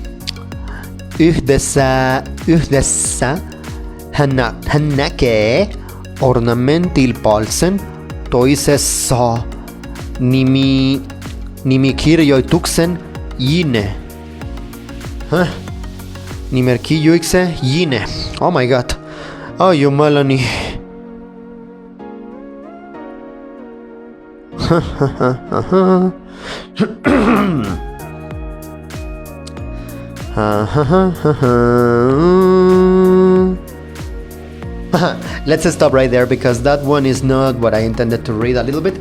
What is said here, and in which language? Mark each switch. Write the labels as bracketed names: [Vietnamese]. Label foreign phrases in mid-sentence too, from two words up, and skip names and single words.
[Finnish] Yhdessä hän näkee ornamentilpalsen, toisessa nimikirjoituksen Jine. Nimikirjoituksen Jine. [English] Oh my god. [Finnish] Oh jumalani. [English] Let's stop right there because that one is not what I intended to read a little bit.